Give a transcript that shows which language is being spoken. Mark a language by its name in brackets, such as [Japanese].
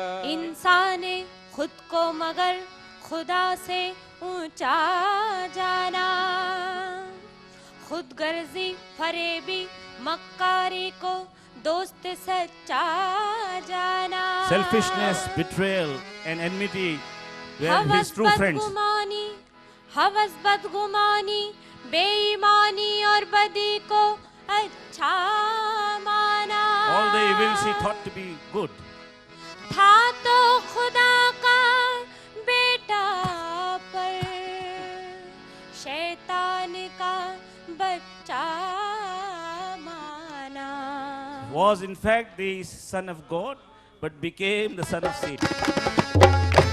[Hindi] इंसान ने खुद को मगर खुदा से ऊंचा जाना खुद गर्जी फरेबी मक्कारी को दोस्त सच्चा जाना [English] Selfishness, betrayal and enmity were his true friends. [Hindi] हवस बदगुमानी बेईमानी और बदी को अच्छा माना [English] All the evils he thought to be good. [Hindi] था तो खुदा का बेटा पर शैतान का बच्चा माना [English] Was in fact the son of God, but became the son of Satan.